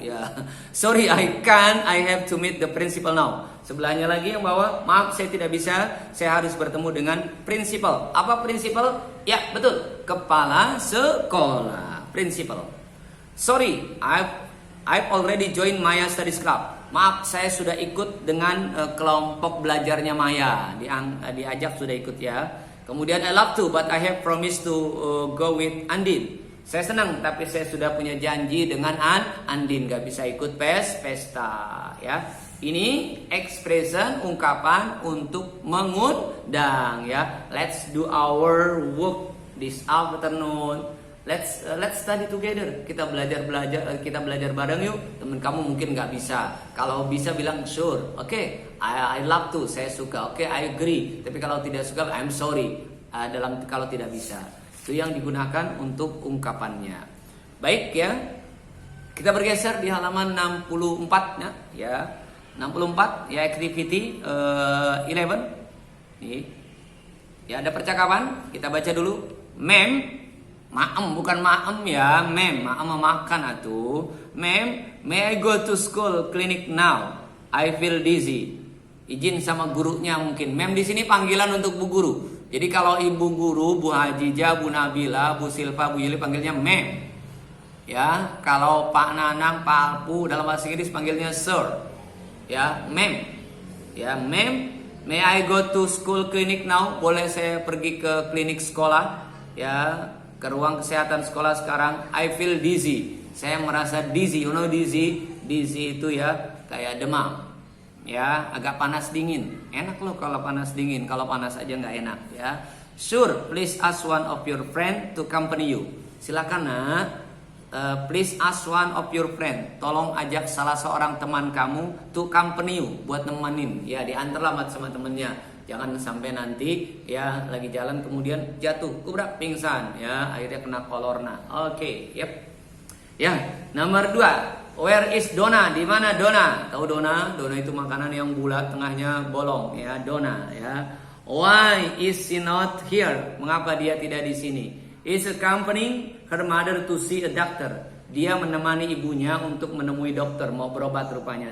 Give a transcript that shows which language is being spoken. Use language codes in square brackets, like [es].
[en] Ya, sorry I have to meet the principal now. [id] Sebelahnya lagi yang bawah, maaf saya tidak bisa, saya harus bertemu dengan principal. Apa principal? Ya betul, kepala sekolah, principal. [en] Sorry, I've already joined Maya Studies Club. [id] Maaf, saya sudah ikut dengan kelompok belajarnya Maya. Diajak sudah ikut ya. [en] Kemudian I love to, but I have promised to go with Andin. [id] Saya senang, tapi saya sudah punya janji dengan Andin, gak bisa ikut pesta ya. Ini expression, ungkapan untuk mengundang ya. [en] Let's do our work this afternoon. Let's study together. [id] Kita belajar bareng yuk. Temen kamu mungkin nggak bisa. Kalau bisa bilang sure. Oke, [en] I love to. [id] Saya suka. Oke, [en] I agree. [id] Tapi kalau tidak suka, [en] I'm sorry. [id] Kalau tidak bisa. Itu yang digunakan untuk ungkapannya. Baik ya. Kita bergeser di halaman 64 ya. 64 ya, activity 11. Nih. Ya, ada percakapan. Kita baca dulu. Maem bukan maem ya, maem makan atuh. [en] Ma'am, may I go to school clinic now? I feel dizzy. [id] Izin sama gurunya mungkin. Ma'am di sini panggilan untuk bu guru. Jadi kalau ibu guru, Bu Hajijah, Bu Nabila, Bu Silva, Bu Yuli panggilnya ma'am. Ya, kalau Pak Nanang, Pak Alpu dalam bahasa Inggris panggilnya sir. Ya, ma'am. [en] Ya, ma'am, may I go to school clinic now? [id] Boleh saya pergi ke klinik sekolah? Ya, ke ruang kesehatan sekolah sekarang. [en] I feel dizzy. [id] Saya merasa dizzy. [en] You know dizzy? [id] Dizzy itu ya kayak demam. Ya, agak panas dingin. Enak loh kalau panas dingin. Kalau panas aja nggak enak ya. [en] Sure, please ask one of your friend to accompany you. [id] Silakan nak. [en] Please ask one of your friend. [id] Tolong ajak salah seorang teman kamu [en] to accompany you, [id] buat nemenin. Ya, diantarlah sama temennya. Jangan sampai nanti ya lagi jalan kemudian jatuh, kubrak, pingsan ya, akhirnya kena kolorna. Oke, yep. Ya, nomor 2. [en] Where is Dona? [id] Di mana Dona? Tahu Dona? Dona itu makanan yang bulat, tengahnya bolong ya, Dona ya. [en] Why is she not here? [id] Mengapa dia tidak di sini? [en] Is accompanying her mother to see a doctor. [id] Dia menemani ibunya untuk menemui dokter, mau berobat rupanya.